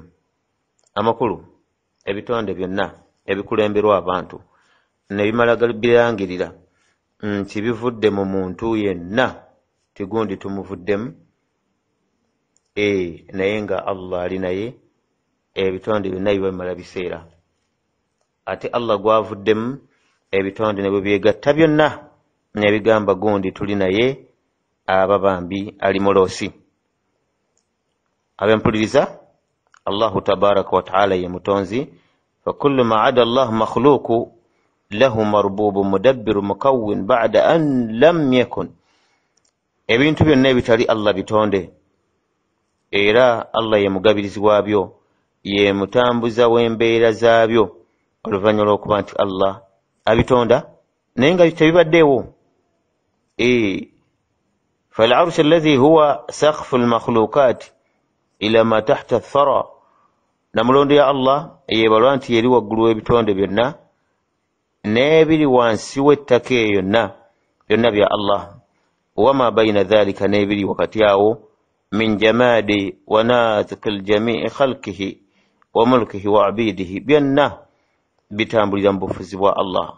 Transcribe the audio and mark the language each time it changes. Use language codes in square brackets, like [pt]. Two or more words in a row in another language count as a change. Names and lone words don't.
[lg] Amakulu ebitonde byonna ebikulemberwa abantu ne bimala birangirira nti bivudde mu muntu yenna, tigundi tumuvuddemu, naye nga Allah ali naye, ebitonde byonna biba bimala biseera. Ate Allah gwavuddemu, ebitonde ne bwe byegatta byonna ne bigamba gundi tuli naye, aba bambi ali muloosi. Abempuliriza, [ar] الله تبارك وتعالى [lg] ye mutonzi. [ar] فكل ما عدا الله مخلوق له مربوب مدبر مكون بعد أن لم يكن. [lg] Ebintu byonna ebitali Allah bitonde, era Allah ye mugabirizi waabyo, ye mutambuza w'embeera zaabyo oluvannyuma lw'okuba nti Allah abitonda naye nga tebibaddeewo. [ar] فالعرش الذي هو سقف المخلوقات إلى ما تحت الثرى. [lg] namulondo ya Allah eyebalwa nti yeri waggulu w'ebitonde byonna n'ebiri wansi w'ettaka eyo yonna, byonna bya Allah. [ar] وما بين ذلك, [lg] n'ebiri wakati awo, [ar] من جماد وناطق جميع خلقه وملكه وعبيده, [lg] byonna bitambulira mu bufuzi bwa Allah.